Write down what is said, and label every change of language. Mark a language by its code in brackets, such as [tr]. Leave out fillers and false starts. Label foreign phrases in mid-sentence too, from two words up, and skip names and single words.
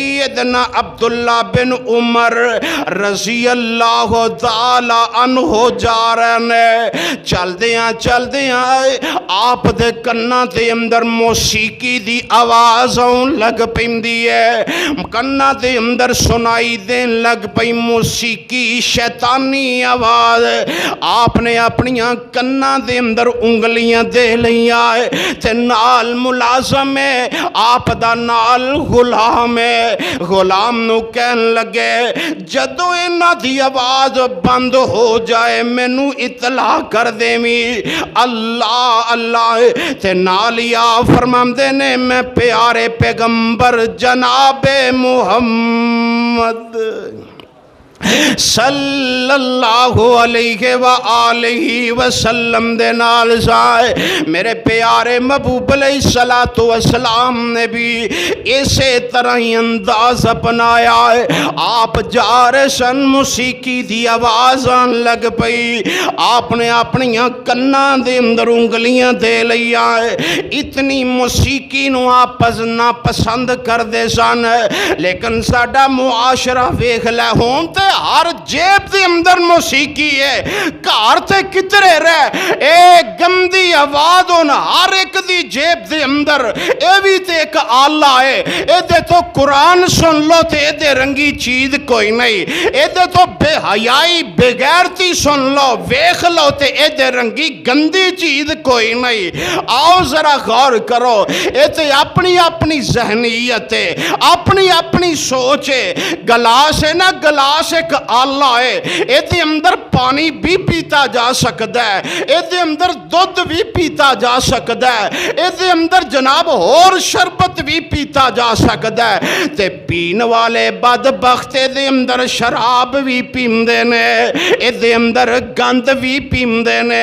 [pa] سیدنا عبداللہ بن عمر رضی اللہ تعالی عنہ جا رہے ہیں، چل دیاں آپ دے کناں دے اندر موسیقی دی آواز آن لگ پیندی ہے، کناں دے اندر سنائی دین لگ پئی موسیقی شیطانی آواز۔ آپ نے اپنیاں کناں دے اندر انگلیاں دے لیاں تے نال ملازم ہے، آپ دا نال غلام ہے، غلام نو کہن لگے جدو انہاں دی آواز بند ہو جائے مینوں اطلاع کر دیویں۔ اللہ اللہ تے نال یا فرماندے نے میں پیارے پیغمبر جناب محمد صلی اللہ علیہ وآلہ وسلم دے نال جائے۔ [ur] میرے پیارے محبوب علیہ السلام نے بھی اسی طرح ہی انداز اپنایا ہے۔ [pa] آپ جا رہے سن، موسیقی دی آواز آن لگ پئی، آپ نے اپنیاں کناں دے اندر انگلیاں دے لیا ہے۔ اتنی موسیقی نو آپ ناپسند کر دے سن، لیکن ساڈا معاشرہ ویکھ لے ہون تے ہر جیب دے اندر موسیقی ہے، گھر تے کترے رہ اے گندی آواز ہون ہر ایک دی جیب دے اندر، اے بھی تے ایک آلہ ہے، اے دے تو قرآن سن لو تے اے دے رنگی چیز کوئی نہیں، اے دے تو بے حیائی بے غیرتی سن لو ویکھ لو تے اے دے رنگی گندی چیز کوئی نہیں۔ آؤ ذرا غور کرو، اے تے اپنی اپنی ذہنیت ہے، اپنی اپنی سوچ ہے۔ گلاس ہے نا، گلاس ایک آلہ ہے، اے دے اندر پانی بھی پیتا جا سکتا ہے، اے دے اندر دودھ بھی پیتا جا سکتا ہے، اے دے اندر جناب اور شربت بھی پیتا جا سکتا ہے، تے پین والے بدبخت دے اندر شراب بھی پیندے نے، اے دے اندر گند بھی پیندے نے۔